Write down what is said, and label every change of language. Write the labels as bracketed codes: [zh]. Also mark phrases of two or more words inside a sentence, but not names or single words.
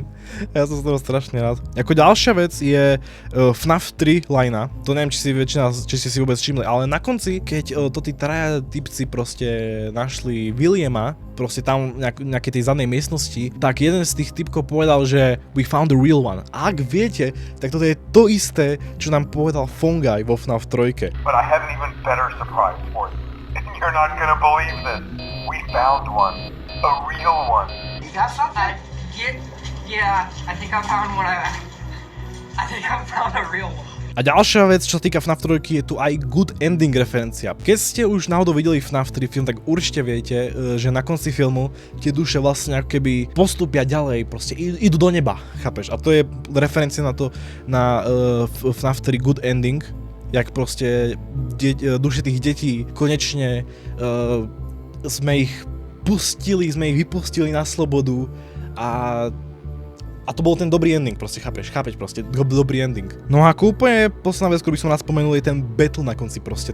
[sk] Ja som z toho strašne rád. Ako ďalšia vec je FNAF 3 linea, to neviem, či ste si vôbec všimli, ale na konci, keď to tí traja typci proste našli Williama, proste tam nejakej tej zadnej miestnosti, tak jeden z tých typkov povedal, že [en] we found the real one. [sk] A ak viete, tak toto je to isté, čo nám povedal Fungi vo FNAF 3. [en] But I have an even better surprise for you. You're not gonna believe this. We found one. A real one. You got something? Yeah, I think I found one. I think I found a real one. [sk] A ďalšia vec, čo sa týka FNAF 3, je tu aj [en] good ending [sk] referencia. Keď ste už náhodou videli FNAF 3 film, tak určite viete, že na konci filmu tie duše vlastne ako keby postupia ďalej, proste idú do neba, chápeš? A to je referencia na to, na FNAF 3 [en] good ending, [sk] jak proste duše tých detí konečne sme ich vypustili na slobodu a to bol ten dobrý ending, proste chápeš proste, dobrý ending. No a ako úplne posledná vec, ktorú by som rád spomenul, je ten battle na konci proste.